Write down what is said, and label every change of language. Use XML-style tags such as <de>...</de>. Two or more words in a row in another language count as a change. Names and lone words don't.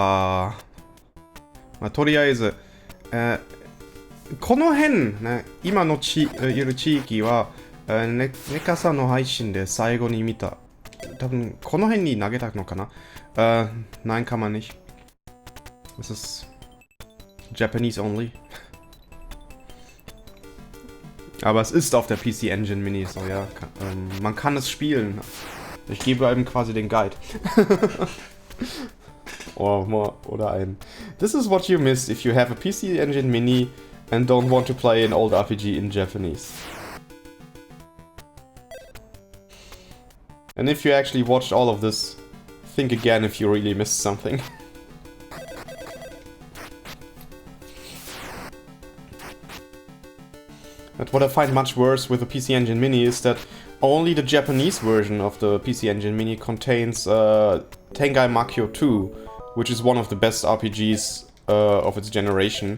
<ja>まあ、とりあえず、この辺、ね、今のいる地域は、ネカさんの配信で最後に見た。多分、この辺に投げたのかな</ja> <de>nein, kann man nicht. Das ist</de> <en>Japanese only.</en> <de>Aber es ist auf der PC Engine Mini, so ja. Man kann es spielen. Ich gebe einem quasi den Guide. Oder ein.</de> <en>This is what you miss if you have a PC Engine Mini and don't want to play an old RPG in Japanese. And if you actually watched all of this, think again if you really missed something. But what I find much worse with the PC Engine Mini is that only the Japanese version of the PC Engine Mini contains Tengai Makyo 2, which is one of the best RPGs of its generation.</en>